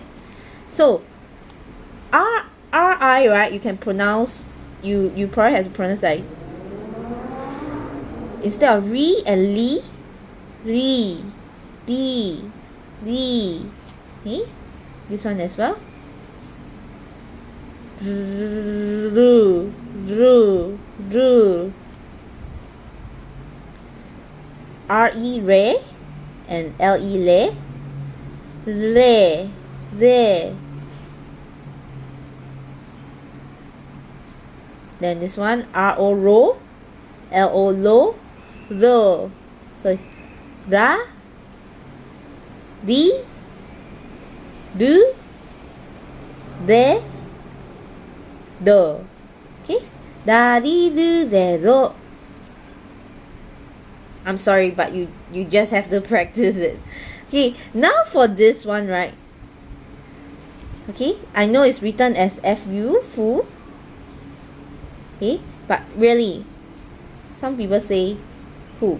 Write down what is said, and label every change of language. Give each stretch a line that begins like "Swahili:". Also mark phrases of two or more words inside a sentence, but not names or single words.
English: So R-I, right, you can pronounce, you probably have to pronounce like, instead of Ri and Li, Ri, Li, Li. Okay, this one as well. Ru, Ru, Ru. R-E, Re, and L-E, Le, Re, Re. Then this one, R-O, Ro, L-O, Lo, Ro. So it's Ra, Di, Du, De, Do. Okay? Da, Di, Du, De, Do. I'm sorry, but you just have to practice it. Okay, now for this one, right? Okay, I know it's written as F-U, Fu. Okay, but really, some people say who.